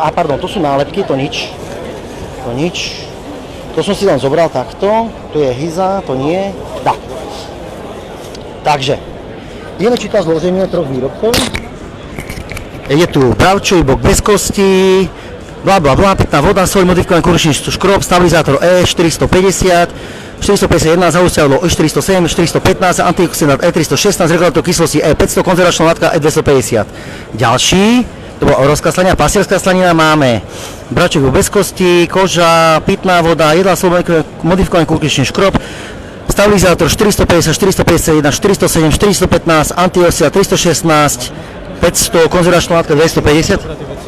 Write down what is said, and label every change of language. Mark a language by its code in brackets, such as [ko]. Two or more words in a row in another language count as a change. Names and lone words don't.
[sk] A pardon, to sú nálepky, to nič. To som si len zobral takto. Tu je hyza, to nie. Dá. Takže, ideme čítať zloženie troch výrobkov. Je tu bravčový bok bez kosti, pitná voda, soľ, modifikovaný kukuřičný škrob, stabilizátor E450, 451, zahusťadlo E407, 415, antioxidant E316, regulátor kyslosti E500, konzervačná látka E250. Ďalší, to bola rozkaslania, pasierská slanina, máme bravčový bok bez kosti, koža, pitná voda, jedlá soľ, modifikovaný kukuřičný škrob, stabilizátor 450, 451, 407, 415, antioxidant 316, 500, konzervačná látka 250.